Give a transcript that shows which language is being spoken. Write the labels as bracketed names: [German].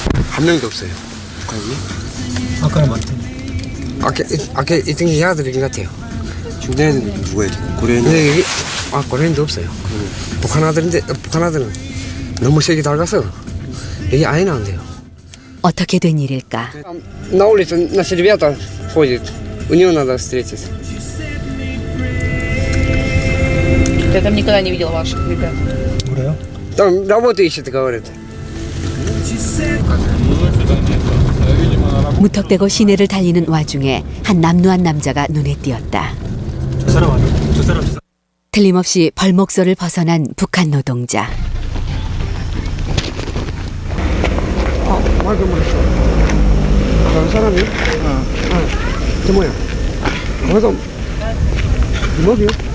[Korean] 한 명도 없어요. 아까는 많던데. 아까 이등 여자들인 것 같아요. 중대는 누구예요? 고려인. 근데 여기 고려인도 없어요. 북한 아들은 너무 세게 닳아서 여기 아예 나온대요. 어떻게 된 일일까? [Russian] На улице наши ребята ходят, у него надо встретиться. Я там никогда не видел ваших ребят. [Korean] 그래요? [Russian] Там работу ищет, говорит. [Korean] 무턱대고 시내를 달리는 와중에 한 남루한 남자가 눈에 띄었다. 저 사람 아니야? 저 사람. 틀림없이 벌목소를 벗어난 북한 노동자. 맞아, 다른 사람이? 저 뭐야? 맞아. 이모기요?